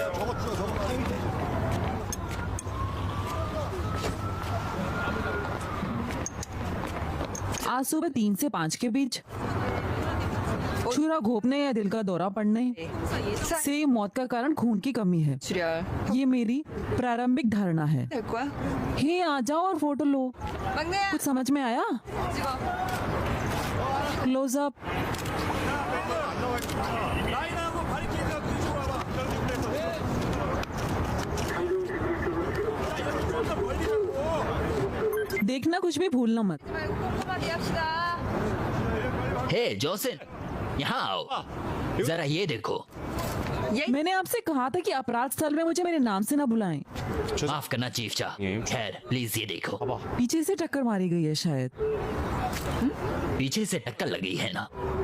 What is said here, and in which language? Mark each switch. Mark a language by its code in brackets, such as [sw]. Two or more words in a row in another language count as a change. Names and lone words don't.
[hi] आज सुबह 3 से 5 के बीच छुरा घोंपने या दिल का दौरा पड़ने से मौत का कारण खून की कमी है। [ko] 출혈. [hi] ये मेरी प्रारंभिक धारणा है। [ko] 될 거야? [hi] हे आ जाओ और फोटो लो। [ko] 막내야. [hi] कुछ समझ में आया? [ko] 찍어. [en] close up. [hi] देखना, कुछ भी भूलना मत। [ko] 말고 꼼꼼하게 합시다. [hi] हे जोसेन, यहाँ आओ। जरा ये देखो। मैंने आपसे कहा था कि अपराध स्थल में मुझे मेरे नाम से ना बुलाएं। माफ करना चीफ साहब। खैर प्लीज ये देखो। पीछे से टक्कर मारी गई है शायद। पीछे से टक्कर लगी है ना?